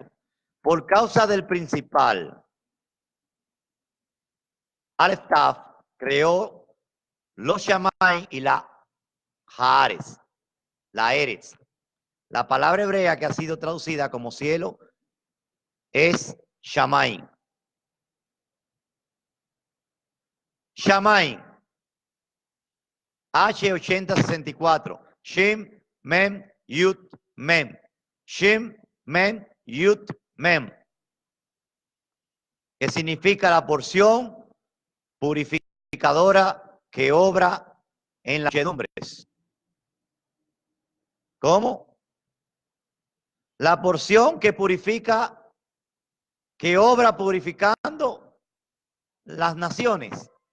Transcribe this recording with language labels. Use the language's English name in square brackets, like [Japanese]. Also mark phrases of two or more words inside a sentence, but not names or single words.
[Spanish] Por causa del principal, Aleph Tav creó los Shammai y la Haaretz, la Eretz. La palabra hebrea que ha sido traducida como cielo es Shammai. Shammai, H8064, Shem, Mem, Yud, Mem. Shem, Mem, Yud, Mem. Que significa la porción purificadora que obra en las muchedumbres. ¿Cómo? La porción que purifica, que obra purificando las naciones.